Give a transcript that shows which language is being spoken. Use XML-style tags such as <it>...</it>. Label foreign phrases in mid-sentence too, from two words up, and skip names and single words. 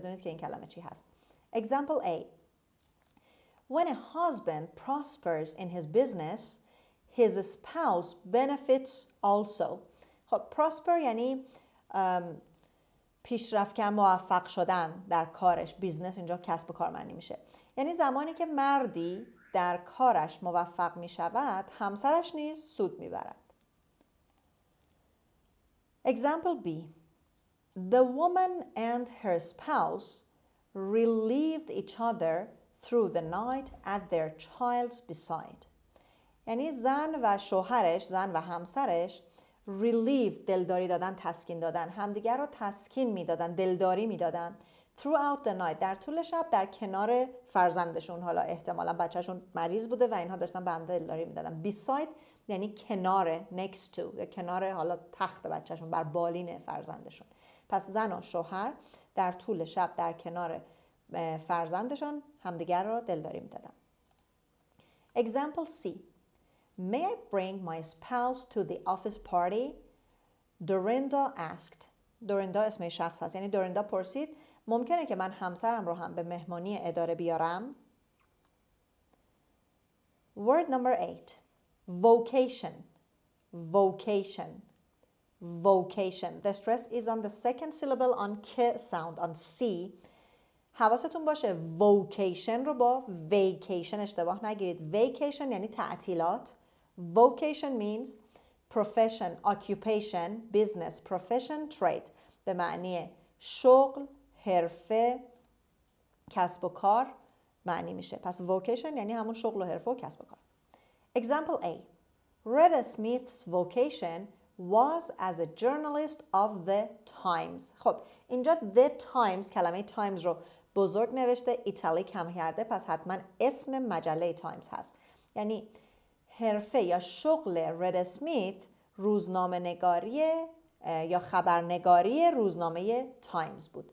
<fa>پس بدونید که این کلمه چی هست.</fa> <en>Example A. When a husband prospers in his business, his spouse benefits also.</en> <fa>خب prosper یعنی پیشرفت کردن، موفق شدن در کارش. بیزنس اینجا کسب و کار معنی میشه. یعنی زمانی که مردی در کارش موفق می شود، همسرش نیز سود می برد.</fa> <en>Example B. The woman and her spouse relieved each other through the night at their child's beside.</en> <fa>یعنی زن و شوهرش، زن و همسرش relieve دلداری دادن، تسکین دادن، همدیگر رو تسکین میدادن، دلداری میدادن</fa> <en>throughout the night</en> <fa>در طول شب در کنار فرزندشون. حالا احتمالا بچهشون مریض بوده و اینها داشتن به هم دلداری میدادن. beside یعنی کنار،</fa> <en>next to</en> <fa>یا کنار حالا تخت بچهشون، بر بالین فرزندشون. پس زن و شوهر در طول شب در کنار فرزندشان همدیگر رو دلداری میدادن.</fa> <en>Example C. May I bring my spouse to the office party? Dorinda asked.</en> <fa>دوریندا اسم شخص هست. یعنی دوریندا پرسید ممکنه که من همسرم رو هم به مهمانی اداره بیارم؟</fa> <en>Word number 8. Vocation. Vocation. Vocation. The stress is on the second syllable on k sound, on C.</en> <fa>حواستون باشه vocation رو با vacation اشتباه نگیرید. Vacation یعنی تعطیلات.</fa> <en>Vocation means profession, occupation, business, profession, trade.</en> <fa>به معنی شغل، حرفه، کسب و کار معنی میشه. پس vocation یعنی همون شغل و حرفه و کسب و کار.</fa> <en>Example A. Rhoda Smith's vocation was as a journalist of the Times.</en> <fa>خب اینجا the Times، کلمه Times رو بزرگ نوشته، ایتالیک هم کرده، پس حتما اسم مجله تایمز هست. یعنی حرفه یا شغل رد اسمیت روزنامه نگاری یا خبرنگاری روزنامه تایمز بود.</fa>